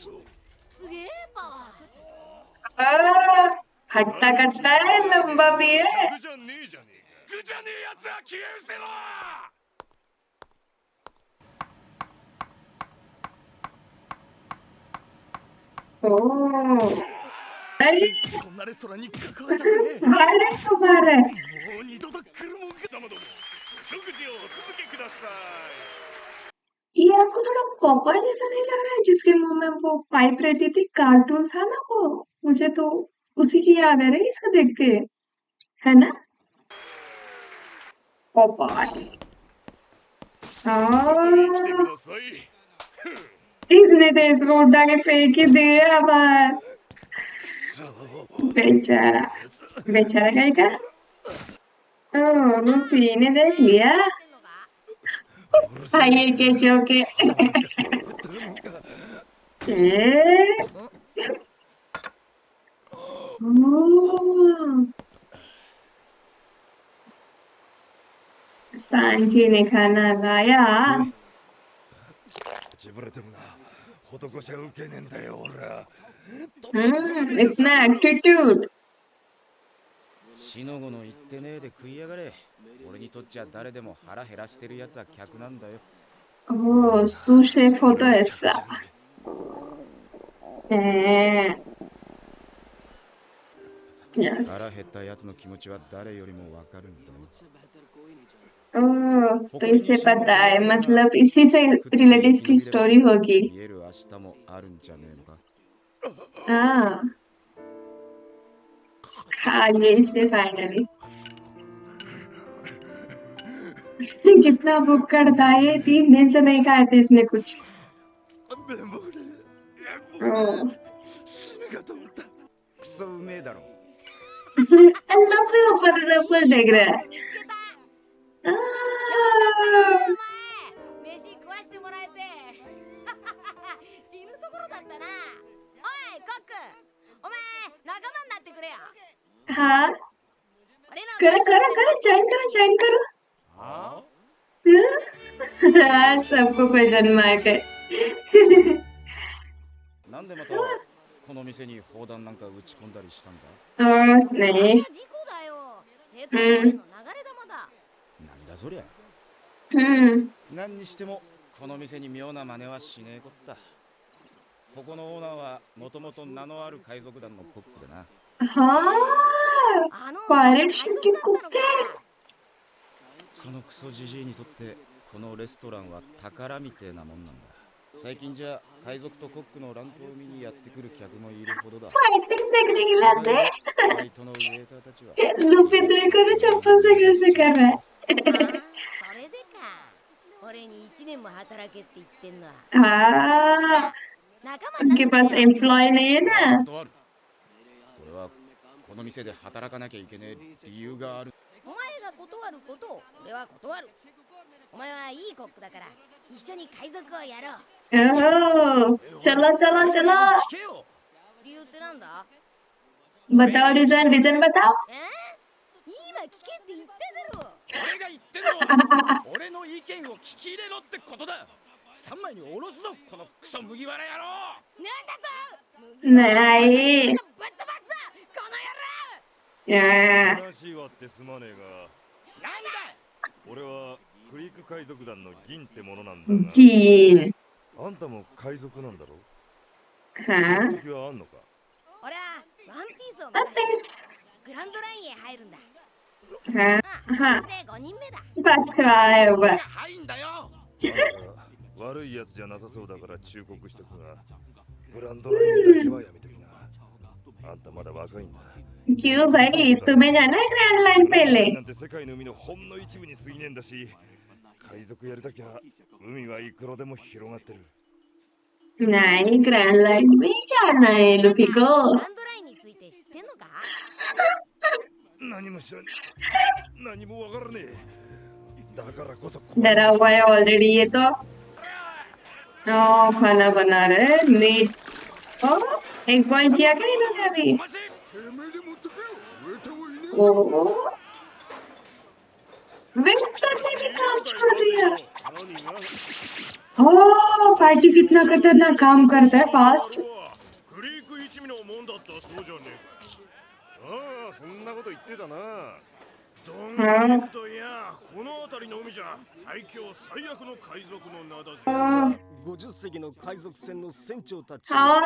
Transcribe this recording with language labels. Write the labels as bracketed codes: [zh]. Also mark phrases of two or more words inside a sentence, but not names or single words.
[ja] すげえパワー。 [hi] हाँ, हट्टा कट्टा है, लंबा भी है। [ja] 具じゃねえじゃねえか具じゃねえやつは消え失せろ [hi] ओह, अरे [ja] こんなレストランに関わりたくね [hi] वायरस को मार रहा है। [ja] えもう二度と来るもんか様ども食事をお続けくださ [hi] ये आपको थोड़ा पॉपर जैसा नहीं लग रहा है जिसके मुंह में वो पाइप रहती थी? कार्टून था ना वो, मुझे तो उसी की याद आ रही है इसको देख के, है ना? पॉपर [ja] い来て [hi] हाँ, [ja] ください [hi] इसने तो इसको उठा के फेंक ही दिया बाहर। [ja] くそ [hi] बेचारा, बेचारा कहीं का? ओह, वो पीने देख लिया। [ja] ってんのか。 [hi] आइए के चौके। ओह, सांची ने खाना लाया। [ja] 潰れてもな施しは受けねえんだよ俺は [hi] इतना एटीट्यूड। [ja] しのごの言ってねえで食いやがれ俺にとっちゃ誰でも腹減らしてるやつは客なんだよ [hi] ओह, [en] sous chef [hi] हो तो ऐसा। यस। [ja] 腹減ったやつの気持ちは誰よりもわかるんだよ [hi] ओह, तो इसे पता है, मतलब इसी से रिलेटेड इसकी स्टोरी होगी। [ja] 見える明日もあるんじゃねえのか。 [hi] हाँ खा लिए इसने फाइनली। कितना भूख करता है ये, 3 दिन से नहीं खाए थे इसने कुछ। [ja] 綿棒で綿棒 ओ で死ぬかと思った。クソうめえだろ。 [hi] अल्लाह पे ऊपर से सब कुछ देख रहा है। [ja] 見つけた。 आ, お前飯食わしてもらえて死ぬところだったな。おいコック、お前仲間になってくれよ。 [hi] हाँ [ja] 俺の [hi] करो करो करो ज्वाइन करो [ja] は [hi] हाँ सबको [en] question mark [hi] है [ja] なんでまたこの店に砲弾なんか撃ち込んだりしたんだ。 [hi] नहीं [ja] 事故だよ。正当防衛の流れ玉だ。なんだそりゃ。 हम्म 何にしてもこの店に妙な真似はしねえこった。ここのオーナーはもともと名のある海賊団のコックでな。 [hi] हाँ [ja] あの [en] pirate ship [hi] के कुत्ते [ja] そのクソジジイにとってこのレストランは宝みてえなもんなんだ。最近じゃ海賊とコックの乱闘を見にやってくる客もいるほどだ。 [hi] फाइटिंग देखने के लिए आते हैं [ja] バイトのウェイターたちは [hi] लुफी देखो ना चप्पल से कैसे कर रहा है [ja] あそれでか。俺に1年も働けって言ってんのは。 [hi] हाँ [ja] 仲間になって [hi] उनके [ja] くれ [hi] पास [ja] よ。 [hi] एम्प्लॉय नहीं है ना [ja] 断る。俺はこの店で働かなきゃいけねえ理由がある。お前が断ることを俺は断る。お前はいいコックだから一緒に海賊をやろう。 [hi] ओह चलो चलो चलो [ja] 聞けよ。理由ってなんだ？ [hi] बताओ रीजन बताओ [ja] 今聞けって言ってだろ。俺が言ってんのは俺の意見を聞き入れろってことだ。3枚におろすぞこのクソ麦わら野郎。なんだと？ [hi] नहीं [ja] ぶっ飛ばすぞこの野郎。 [hi] यार [ja] 話はってすまねえが、なんだ。俺はクリーク海賊団の銀ってものなんだが、 [hi] जीन [ja] あんたも海賊なんだろ？ [hi] हाँ [ja] 目的はあんのか？俺はワンピースを目指して [hi] वापस [ja] グランドラインへ入るんだ。 [hi] हाँ [ja] これで5人目だ。 [hi] बचवा है ऊपर [ja] はいんだよ。あんた悪いやつじゃなさそうだから忠告しとくが、グランドラインだけはやめときな。あんたまだ若いんだ。 [hi] क्यों भाई तुम्हें जाना है ग्रैंड लाइन पहले [ja] なんて世界の海のほんの一部に過ぎねえんだし、海賊やりたきゃ海はいくらでも広がってる。 [hi] नहीं ग्रैंड लाइन में ही जाना है लुफी [ja] グ [hi] को [ja] ランドラインについて知ってんのか？何も知らねえ。何もわからねえ。だからこそ怖い。 [hi] डरा हुआ है ऑलरेडी ये तो ओ खाना बना रहे मीट ओ एक पॉइंट किया क्या इन्होंने अभी [ja] マジ。てめえで持ってくよ。ウェイターはいねえ。 [hi] ओ विक्टर ने भी काम छोड़ दिया [ja] 何が？ [hi] ओ पार्टी कितना खतरनाक काम करता है फास्ट [ja] クリーク一味のもんだったそうじゃねえか。ああ、そんなこと言ってたな。ドンクリークといや、この辺りの海じゃ最強最悪の海賊の名だぜ。 50隻の海賊船の船長たち [hi] हाँ